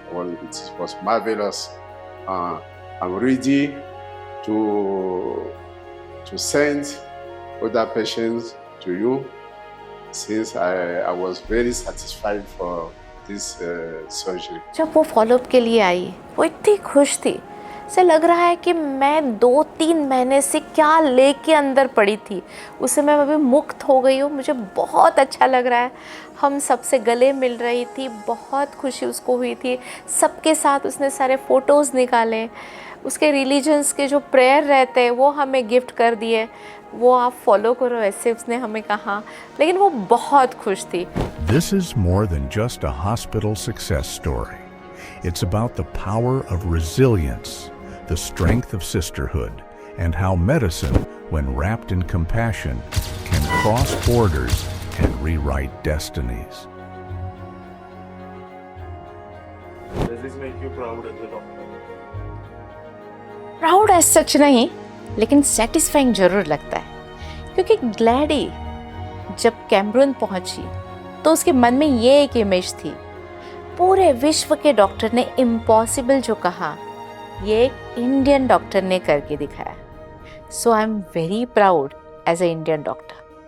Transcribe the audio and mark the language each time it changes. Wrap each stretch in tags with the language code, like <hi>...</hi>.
<en>Well, it was marvelous. I'm ready to send other patients to you since I was very satisfied for this surgery.</en> <hi>जब वो follow up के लिए आई वो इतनी खुश थी, ऐसे लग रहा है कि मैं 2-3 महीने से क्या लेके अंदर पड़ी थी उससे मैं अभी मुक्त हो गई हूँ, मुझे बहुत अच्छा लग रहा है। हम सबसे गले मिल रही थी, बहुत खुशी उसको हुई थी, सबके साथ उसने सारे फ़ोटोज़ निकाले, उसके रिलीजन्स के जो प्रेयर रहते हैं वो हमें गिफ्ट कर दिए, वो आप फॉलो करो ऐसे उसने हमें कहा, लेकिन वो बहुत खुश थी।</hi> <en>This is more than just a hospital success story. It's about the power of resilience, the strength of sisterhood, and how medicine, when wrapped in compassion, can cross borders and rewrite destinies. Does this make you proud as a doctor? Proud as such</en> <hi>नहीं, लेकिन satisfying ज़रूर लगता है क्योंकि Glady जब Cameroon पहुंची तो उसके मन में ये एक इमेज थी, पूरे विश्व के डॉक्टर ने इम्पॉसिबल जो कहा ये एक इंडियन डॉक्टर ने करके दिखाया।</hi> <en>So I am very proud as a Indian doctor.</en>